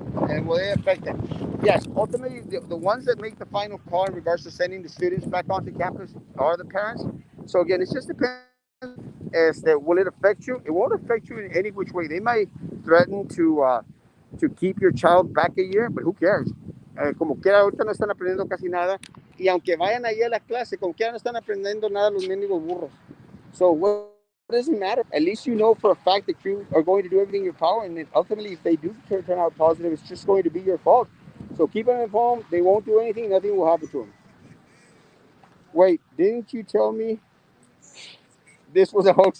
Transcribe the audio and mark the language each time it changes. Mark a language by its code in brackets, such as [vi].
[en] And will they affect them? Yes, ultimately, the ones that make the final call in regards to sending the students back onto campus are the parents. So again, it just depends as that will it affect you? It won't affect you in any which way. They might threaten to keep your child back a year, but who cares? [es] Como quiera, ahorita no están aprendiendo casi nada. Y aunque vayan ahí a la clase, como quiera no están aprendiendo nada los mendigos burros. [en] So what does it matter? At least you know for a fact that you are going to do everything in your power, and then ultimately, if they do turn out positive, it's just going to be your fault. So keep them at home. They won't do anything. Nothing will happen to them. Wait, didn't you tell me this was a hoax?